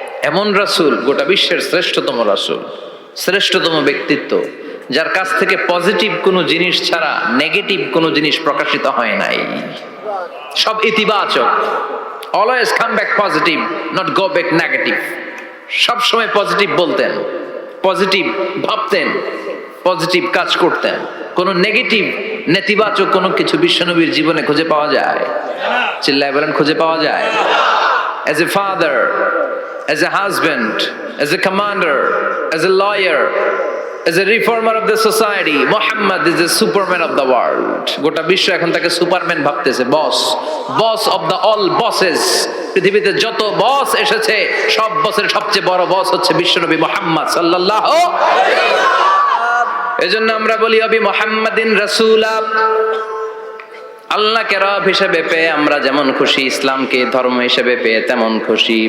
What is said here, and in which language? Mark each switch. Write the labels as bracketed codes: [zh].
[bn] এমন রাসূল, গোটা বিশ্বের শ্রেষ্ঠতম রাসূল, শ্রেষ্ঠতম ব্যক্তিত্ব, যার কাছ থেকে পজিটিভ কোনো জিনিস ছাড়া নেগেটিভ কোনো জিনিস প্রকাশিত হয় নাই, সব ইতিবাচক। [en] Always come back positive, not go back negative. [bn] সব সময় পজিটিভ বলতেন, পজিটিভ ভাবতেন, পজিটিভ কাজ করতেন। কোন নেগেটিভ নেতিবাচক কোনো কিছু বিশ্বনবীর জীবনে খুঁজে পাওয়া যায়? চিল্লায় বলেন খুঁজে পাওয়া যায়? [en] As a father, as a husband, as a commander, as a lawyer, as a reformer of the society, Muhammad is the superman of the world. [bn] গোটা বিশ্ব এখন তাকে সুপারম্যান ভাবতেছে, বস, [en] Boss of the all bosses. [bn] পৃথিবীতে যত বস এসেছে সব বসের সবচেয়ে বড় বস হচ্ছে বিশ্বনবী মুহাম্মদ সাল্লাল্লাহু আলাইহি ওয়াসাল্লাম। এজন্য আমরা বলি [ar] অবি মুহাম্মাদিন রাসূলা, [bn] আল্লাহকে রব হিসেবে পেয়ে আমরা যেমন খুশি, ইসলামকে ধর্ম হিসেবে পেয়ে তেমন খুশি।